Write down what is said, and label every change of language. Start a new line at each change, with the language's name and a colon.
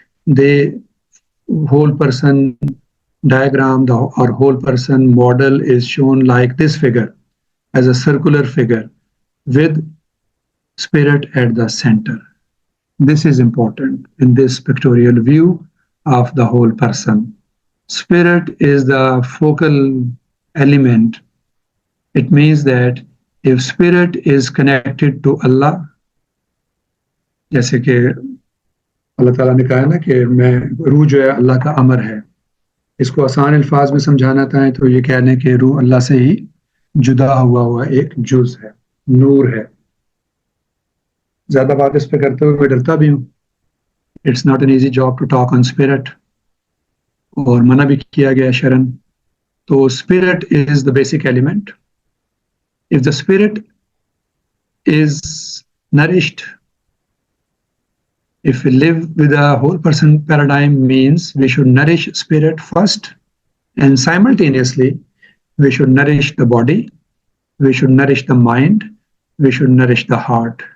English: The whole person diagram or whole person model is shown like this figure, as a circular figure with spirit at the center. This is important in this pictorial view of the whole person. Spirit is the focal element. It means that if spirit is connected to Allah,
Hindi: जैसे कि अल्लाह ताला ने कहा ना कि मैं रूह जो है अल्लाह का अमर है, इसको आसान अल्फाज में समझाना चाहें तो ये कहने कि रूह अल्लाह से ही जुदा हुआ एक जुज है, नूर है. ज़्यादा बात इस पे करते हुए मैं डरता भी हूँ.
English: It's not an easy job to talk on spirit.
Hindi: और मना भी किया गया शरण. तो
English: spirit is the basic element. If the spirit is nourished, if we live with a whole person paradigm, means we should nourish spirit first, and simultaneously we should nourish the body, we should nourish the mind, we should nourish the heart.